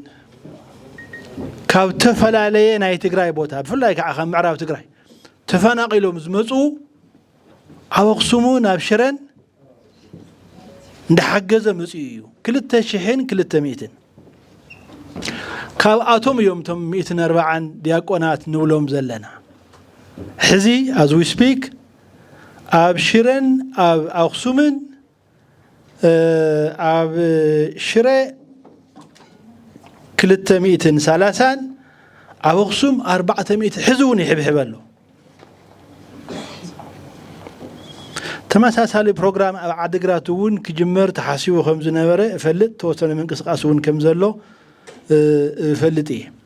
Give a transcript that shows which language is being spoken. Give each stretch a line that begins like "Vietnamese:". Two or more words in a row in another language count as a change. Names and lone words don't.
Tigrinya: ካብ ተፈላለየ ናይ ትግራይ ቦታ ብፍላይ ከዓ ካብ ምዕራብ ትግራይ ተፈናቂሎም ዝመፁ ኣብ ኣክሱምን ኣብ ሽረን እንዳሓገዘ መፅኡ እዩ 2200 ካብ ኣቶም እዮም ቶም 140 ዲያቆናት ንብሎም ዘለና ሕዚ
English: as we speak
Tigrinya: ኣብ ሽረን ኣብ ኣክሱምን ኣብ ሽረ 230 ኣብ ኣክሱም 400 ሕዝውን ይሕብሕብ ኣሎ ተመሳሳሊ ፕሮግራም ኣብ ዓዲግራት እውን ክጅመር ተሓሲቡ ከም ዝነበረ እፈልጥ ተወሰነ ምንቅስቃስ እውን ከም ዘሎ እፈልጥ እየ